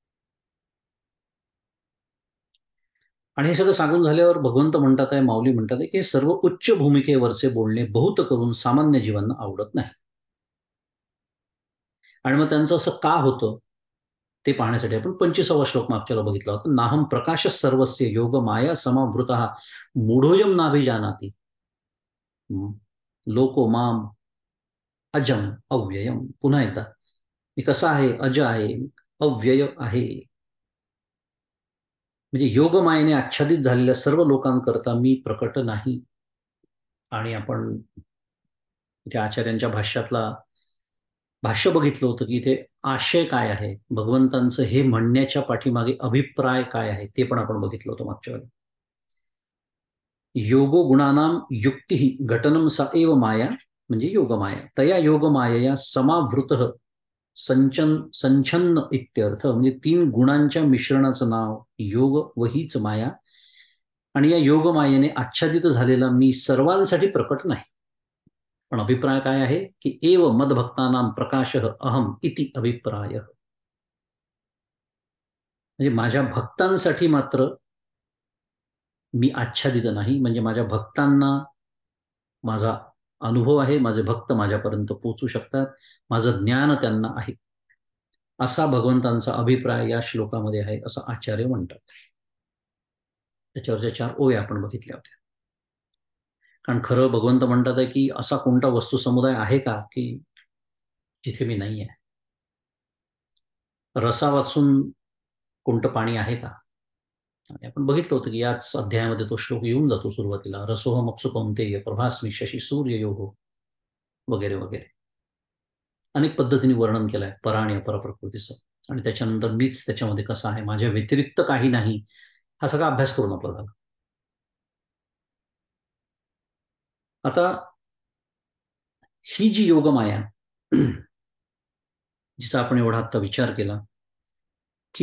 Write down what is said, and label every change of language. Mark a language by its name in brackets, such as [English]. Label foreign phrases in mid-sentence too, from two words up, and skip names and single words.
[Marathi] आणि हे सगळं सांगून झाल्यावर भगवंत म्हणतात आहे, माऊली म्हणतात आहे, की हे सर्व उच्च भूमिकेवरचे बोलणे बहुत करून सामान्य जीवांना आवडत नाही. आणि मग त्यांचं असं का होतं ते पाहण्यासाठी आपण 25वा श्लोक मागच्याला बघितला होता. [Sanskrit] नाहम प्रकाश सर्वस्य योग माया समावृत मूढोयम नाभिजानाती लोको माम अजम अव्ययम. [Marathi] पुन्हा एकदा, मी कसा आहे, अज आहे, अव्यय आहे. म्हणजे योगमायेने आच्छादित झालेल्या सर्व लोकांकरता मी प्रकट नाही. आणि आपण इथे आचार्यांच्या भाष्यातला भाष्य बघितलं होतं की इथे आशय काय आहे, भगवंतांचं हे म्हणण्याच्या पाठीमागे अभिप्राय काय आहे, ते पण आपण बघितलं होतं मागच्या वेळी. [Sanskrit] योगो गुणानाम युक्ती घटनम सा एव माया [Marathi] म्हणजे योगमाया. [Sanskrit] तया योगमायया समावृत संचन्न इत्यर्थ. [Marathi] म्हणजे 3 गुणांच्या मिश्रणाचं नाव योग व हीच माया. आणि या योगमायेने आच्छादित झालेला मी सर्वांसाठी प्रकट नाही. पण अभिप्राय काय आहे की [Sanskrit] एव मदभक्तानां प्रकाश अहम इति अभिप्राय. [Marathi] म्हणजे माझ्या भक्तांसाठी मात्र मी आच्छादित नाही. म्हणजे माझ्या भक्तांना माझा अनुभव आहे, माझे भक्त माझ्यापर्यंत पोहोचू शकतात, माझं ज्ञान त्यांना आहे, असा भगवंतांचा अभिप्राय या श्लोकामध्ये आहे असं आचार्य म्हणतात. त्याच्यावरच्या 4 ओव्या आपण बघितल्या होत्या. कारण खरं भगवंत म्हणतात आहे की असा कोणता वस्तू समुदाय आहे का की जिथे मी नाही आहे. रसा वाचून कोणतं पाणी आहे का. आणि आपण बघितलं होतं की याच अध्यायामध्ये तो श्लोक येऊन जातो सुरुवातीला, [Sanskrit] रसोहम अप्सु कौंतेय प्रभास्मी शशी सूर्य योगो वगैरे वगैरे. [Marathi] अनेक पद्धतीने वर्णन केलंय पर आणि अपर प्रकृतीचं. आणि त्याच्यानंतर मीच त्याच्यामध्ये कसा आहे, माझ्या व्यतिरिक्त काही नाही, हा सगळा अभ्यास करून आपला झाला. आता ही जी योगमाया जिचा आपण एवढा आता विचार केला, की